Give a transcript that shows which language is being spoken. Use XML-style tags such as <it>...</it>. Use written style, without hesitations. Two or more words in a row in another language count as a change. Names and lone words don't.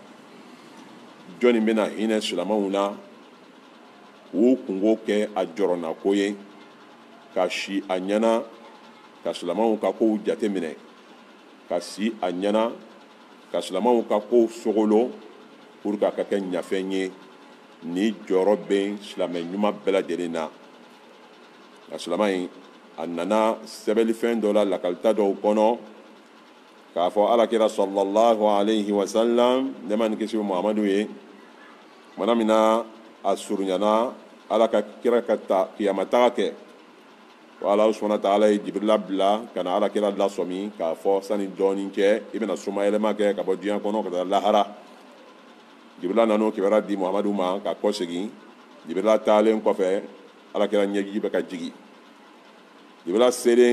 <bm>jɔnni bɛna hinɛ silamɛw na u kungo kɛ a jɔrɔnako ye ka si a ɲɛna ka silamɛw ka kow jateminɛ ka si a ɲɛna ka silamɛw ka kow sogolo</bm> <fr>pour que</fr> <bm>a ka kɛ ɲafɛn ye ni jɔyɔrɔ bɛ silamɛ ɲuman bɛɛ lajɛlen na nka silamɛ in a nana sɛbɛnlifɛn dɔ la lakalita dɔw kɔnɔ k'a fɔ alakira</bm> <ar>صلى الله عليه وسلم</ar> <bm>nɛɛma ni kisi Muhamadu ye tumana min na a surunyana Ala ka kira ka taa kiyamataga kɛ Ala</bm> <ar>سبحانه وتعالى</ar> <bm>ye Jibirila bila ka na alakira lasɔmi k'a fɔ sani dɔɔni cɛ i bɛna somayɛlɛma kɛ ka bɔ diɲɛ kɔnɔ ka taa lahara Jibirila nan'o kibaruya di Muhamadu ma ka kɔsegin Jibirila taalen kɔfɛ alakira ɲɛji bɛ ka jigi Jibirila selen</bm>